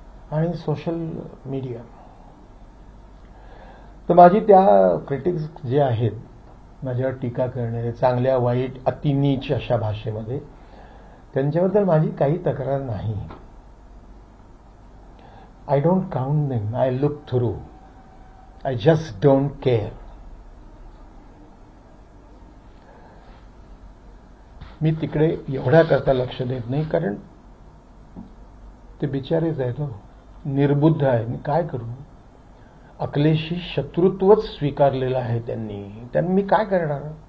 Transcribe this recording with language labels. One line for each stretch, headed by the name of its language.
Marathi: आणि social media, तर माझी त्या क्रिटिक्स जे आहेत माझ्यावर टीका करणारे, चांगल्या वाईट अतिनीच अशा भाषेमध्ये, त्यांच्याबद्दल माझी काही तक्रार नाही.
English: I don't count them, I look through, I just don't care.
Marathi: मी तिकडे एवढ्या करता लक्ष देत नाही, कारण ते बिचारेच आहेत, निर्बुद्ध आहे. मी काय करू? अकलेशी शत्रुत्वच स्वीकारलेलं आहे त्यांनी मी काय करणार?